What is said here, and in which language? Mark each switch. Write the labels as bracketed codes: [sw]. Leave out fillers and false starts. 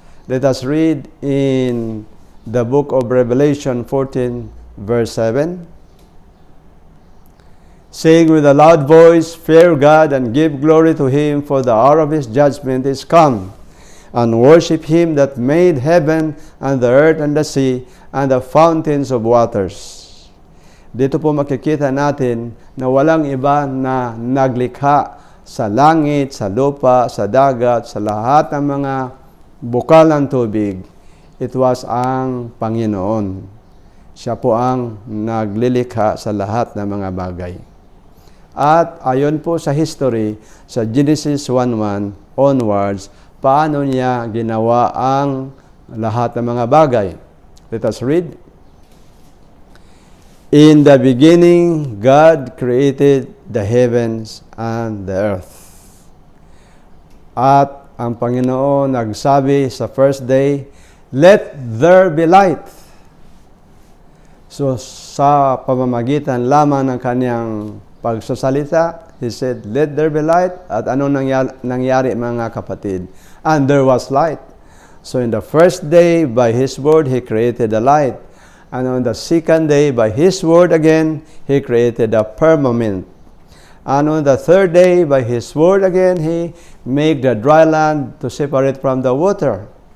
[en] Let us read in the book of Revelation 14, verse 7. Saying with a loud voice, "Fear God and give glory to Him, for the hour of His judgment is come. And worship Him that made heaven and the earth and the sea and the fountains of waters." [tl] Dito po makikita natin na walang iba na naglikha sa langit, sa lupa, sa dagat, sa lahat ng mga bukal ng tubig. [en] It was [tl] ang Panginoon. Siya po ang naglilikha sa lahat ng mga bagay. At ayon po sa history, sa Genesis 1:1 onwards, paano niya ginawa ang lahat ng mga bagay. [en] Let us read. In the beginning, God created the heavens and the earth. [tl] At ang Panginoon nagsabi sa first day, [en] "Let there be light." [tl] So sa pamamagitan lamang ng kanyang pagsasalita, [en] He said, "Let there be light." [tl] At anong nangyari mga kapatid? [en] And there was light. So in the first day, by His word, He created the light. And on the second day, by His word again, He created the firmament. And on the third day, by His word again, He made the dry land to separate from the water.